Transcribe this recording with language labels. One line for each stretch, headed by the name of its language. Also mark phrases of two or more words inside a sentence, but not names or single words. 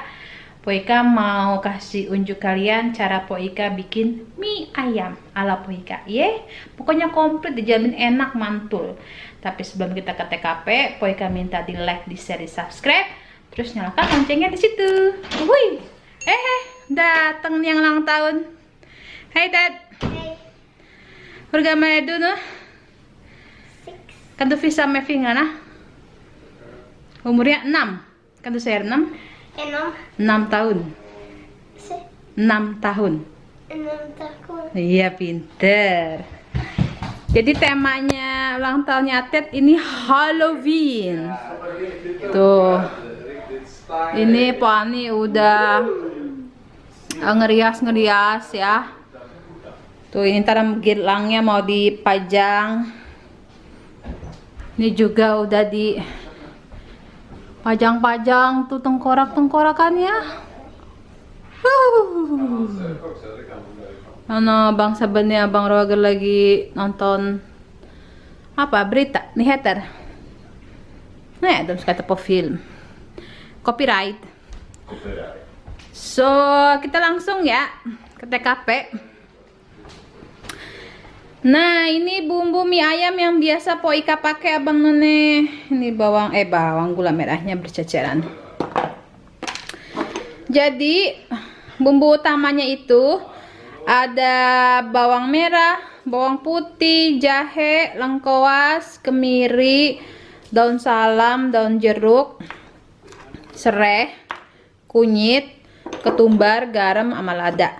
Indonesian: Poika mau kasih unjuk kalian cara Poika bikin mie ayam ala Poika. Pokoknya komplit, dijamin enak mantul. Tapi sebelum kita ke TKP, Poika minta di like, di share, di subscribe, terus nyalakan loncengnya di situ. Wih, datang yang ulang tahun.
Swedish: Hai Ted. Hur gammal är du nu? Kan du visa med fingrarna? Umurnya 6. Kan du säga 6?
Indonesian: 6 tahun. 6 tahun. 6 tahun. Iya, pinter. Jadi temanya ulang tahunnya Ted ini Halloween. Tuh. Ini Pak Ani udah ngerias-ngerias ya. Tuh, ini ntar gelangnya mau dipajang. Ini juga udah di pajang-pajang tuh tengkorak-tengkorakannya. Bang sebenarnya Bang Roger lagi nonton apa berita nyheter.
Swedish: De ska ta på film. Copyright.
Indonesian: So, kita langsung ya ke TKP. Nah, ini bumbu mie ayam yang biasa Poika pakai Abang None. Ini bawang gula merahnya berceceran. Jadi, bumbu utamanya itu ada bawang merah, bawang putih, jahe, lengkoas, kemiri, daun salam, daun jeruk, serai, kunyit, ketumbar, garam, sama lada.